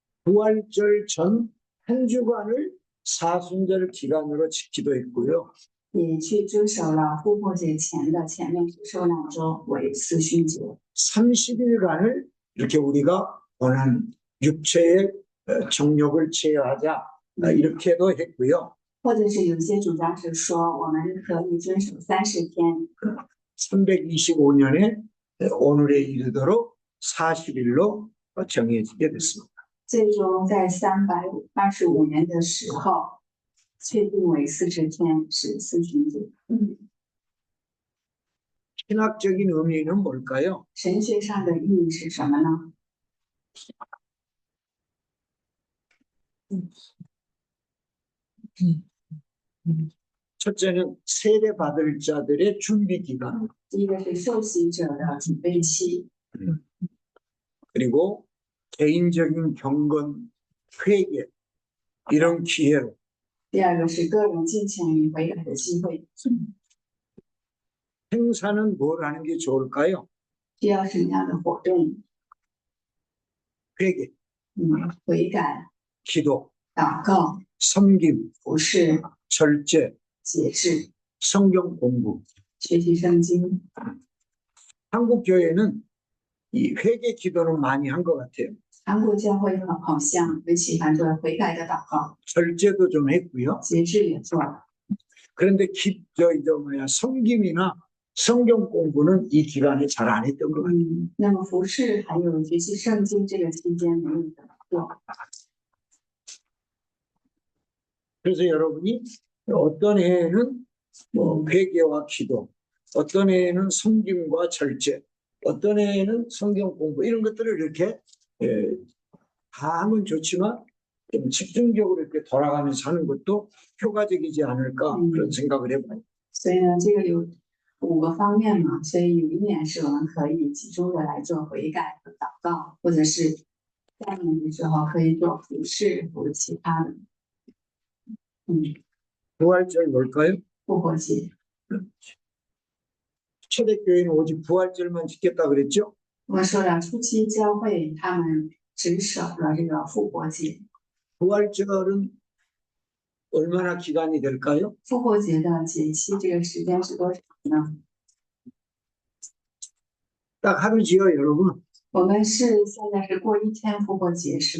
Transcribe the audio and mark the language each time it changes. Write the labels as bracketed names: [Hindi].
[Korean] 부활절 전 한 주간을 사순절 기간으로 지키기도 했고요. [Chinese] 也去遵守了复活节前的前面是受难周为四旬节， [Korean] 30일간을 이렇게 우리가 원한 육체의 정욕을 제어하자 이렇게도 했고요. [Chinese] 或者是有一些主张是说我们可以遵守30天， [Korean] 325년에 오늘에 이르도록 40일로 정해지게 됐습니다. [Chinese] 最终在325年的时候确定为40天是四旬节。 [Korean] 신학적인 의미는 뭘까요? [Chinese] 神学上的意义是什么呢？ [Korean] 첫째는 세례 받을 자들의 준비 기간, [Chinese] 第一个是受洗者的准备期， [Korean] 그리고 개인적인 경건, 회개 이런 기회로 [Chinese] 第二个是个人敬虔与悔改的机会。 [Korean] 행사는 뭘 하는 게 좋을까요? [Chinese] 需要什么样的活动？ [Korean] 회개, [Chinese] 悔改、 [Korean] 기도, [Chinese] 祷告、 [Korean] 섬김, [Chinese] 服侍、 [Korean] 절제, [Chinese] 节制、 [Korean] 성경 공부. [Chinese] 学习圣经。 [Korean] 한국 교회는 이 회개 기도는 많이 한 것 같아요. [Chinese] 韩国教会好像很喜欢做悔改的祷告， [Korean] 절제도 좀 했고요. [Chinese] 节制也做了。 [Korean] 그런데 섬김이나 성경 공부는 이 기간에 잘 안 했던 것 같아요. [Chinese] 那么服侍还有学习圣经这个期间没有怎么做。 [Korean] 그래서 여러분이 어떤 해에는 회개와 기도, 어떤 해에는 섬김과 절제, 어떤 해에는 성경 공부 이런 것들을 이렇게 다 하면 좋지만 좀 집중적으로 이렇게 돌아가면서 하는 것도 효과적이지 않을까 그런 생각을 해봐요. [Chinese] 所以呢，这个有5个方面嘛，所以有一年是我们可以集中的来做悔改和祷告，或者是下一年的时候可以做服侍和其他的。 [Korean] 부활절 뭘까요? [Chinese] 复活节， [Korean] 초대교회는 오직 부활절만 지켰다 그랬죠? [Chinese] 我们说了初期教会他们只守了这个复活节。 [Korean] 부활절은 얼마나 기간이 될까요? [Chinese] 复活节的节期这个时间是多长呢？ [Korean] 딱 하루지요, 여러분. [Chinese] 我们是现在是过一天复活节，是